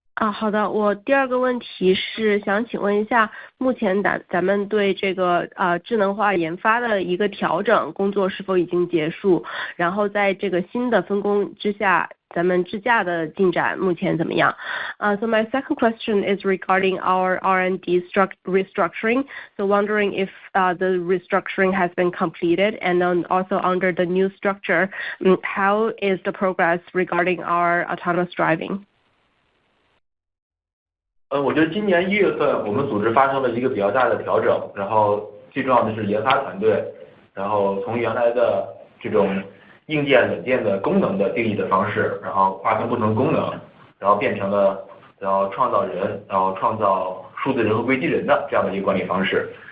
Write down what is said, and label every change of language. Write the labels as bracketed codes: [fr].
[zh] 好的，我第二个问题是想请问一下，目前咱们对这个智能化研发的一个调整工作是否已经结束？然后在这个新的分工之下，咱们智驾的进展目前怎么样？ [en] So my second question is regarding our R&D restructuring. So wondering if the restructuring has been completed, and then also under the new structure, how is the progress regarding our autonomous driving? [zh] 我觉得今年1月份我们组织发生了一个比较大的调整，然后最重要的是研发团队，然后从原来的这种硬件、软件的功能的定义的方式，然后划分不同功能，然后变成了然后创造人，然后创造数字人和硅基人的这样的一个管理方式。